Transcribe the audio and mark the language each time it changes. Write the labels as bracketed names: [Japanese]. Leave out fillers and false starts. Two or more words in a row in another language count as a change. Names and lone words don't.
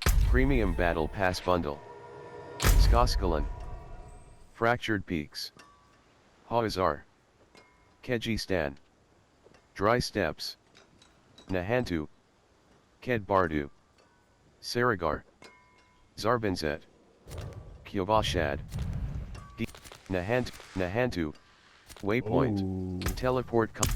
[English] Premium Battle Pass Bundle. Skoskalan. Fractured Peaks. Hawazar. Kejistan. Dry Steps. Nahantu. Kedbardu. Saragar. Zarbinzet. Kyovashad. Nahantu. Waypoint. Ooh. Teleport.